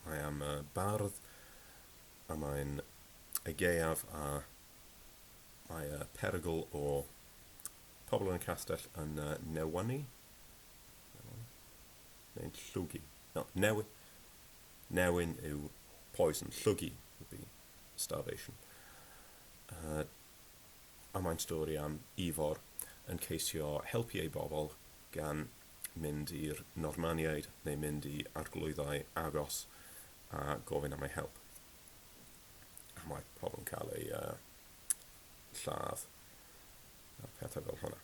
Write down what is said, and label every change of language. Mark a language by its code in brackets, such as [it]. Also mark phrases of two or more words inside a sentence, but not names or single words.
[cy] am bardd, a mae'n ei gaeaf a mae perygl o pobl yn y castell yn newanu, neu'n llwgu. [en] No, [cy] newyn yw [en] poison, llwgu would be starvation. [cy] A mae'n stori am Ifor yn ceisio helpu ei bobl gan mynd i'r Normaniaid neu mynd i arglwyddau agos a gofyn am ei help. A mae pobl yn cael ei lladd a pethau fel hwnna.